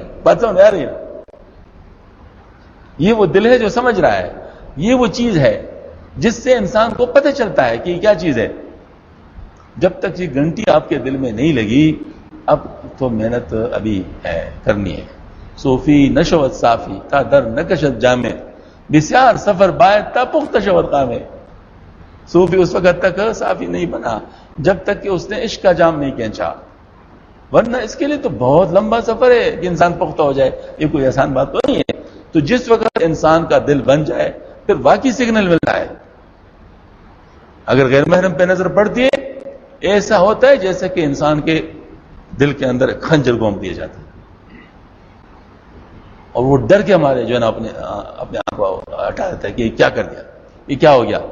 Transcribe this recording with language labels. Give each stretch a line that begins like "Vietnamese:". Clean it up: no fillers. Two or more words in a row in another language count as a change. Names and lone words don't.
Urdu: بات سمجھ آ رہی ہے؟ یہ وہ دل ہے جو سمجھ رہا ہے. یہ وہ چیز ہے جس سے انسان کو پتہ چلتا ہے کہ یہ کیا چیز ہے. جب تک یہ گھنٹی آپ کے دل میں نہیں لگی، اب تو محنت ابھی ہے، کرنی ہے.
Persian: صوفی نشوت صافی تا در نکشت جامع، بسیار سفر باید تا پخت شود قامع.
Urdu: صوفی اس وقت تک صافی نہیں بنا جب تک کہ اس نے عشق کا جام نہیں کھینچا، ورنہ اس کے لیے تو بہت لمبا سفر ہے کہ انسان پختہ ہو جائے. یہ کوئی آسان بات تو نہیں ہے. تو جس وقت انسان کا دل بن جائے پھر واقعی سگنل ملتا ہے. اگر غیر محرم پہ نظر پڑتی ہے، ایسا ہوتا ہے جیسے کہ انسان کے دل کے اندر خنجر گھوم دیا جاتا ہے، اور وہ ڈر کے ہمارے جو ہے نا اپنے آپ کو ہٹا دیتا ہے کہ یہ کیا کر دیا، یہ کیا ہو گیا.